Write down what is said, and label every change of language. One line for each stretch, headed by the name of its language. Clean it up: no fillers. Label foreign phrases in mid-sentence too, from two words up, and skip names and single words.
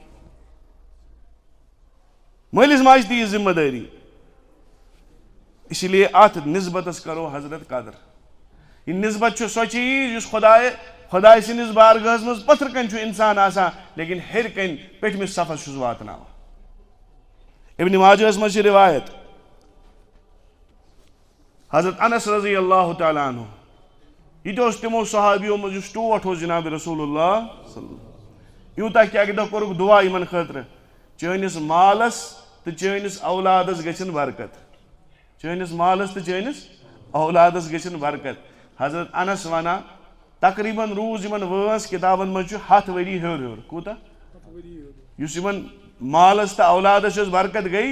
Kashmiri: مٲلِس ماجہِ تہِ یہِ ذمہ دٲری.
Urdu: اسی لیے
Kashmiri: اتھ نسبتس کرو حضرت قدر. یہ نسبت چھُ سۄ چیٖز یُس خۄداے سٕنٛدِس بارگاہس منٛز پتھرٕ کنۍ چھُ انسان آسان لیکن ہیٚرِ کنۍ پٔٹھمِس صفس چھُس واتناوان. ابن ماجہس منٛز چھِ روایت حضرت انس
Arabic: رضی اللہ تعالیٰ عنہ،
Kashmiri: یہ تو تمو صحابیو منٛز یُس ٹوٹھ اوس جناب رسول اللہ
Arabic: صلی اللہ علیہ وسلم،
Kashmiri: یوٗتاہ کہ اکہِ دۄہ کوٚرُکھ دعا یمن خٲطرٕ چٲنِس مالس تہٕ چٲنِس اولادس گژھن برکت، چٲنِس مالس تہٕ چٲنِس اولادس گژھن برکت. حضرت انس ونان تقریباً روٗز یمن وٲنٛس کتابن منٛز چھُ 100 ؤری ہیوٚر کوٗتاہ یُس یمن مالس تہٕ اولادس یۄس برکت گٔے.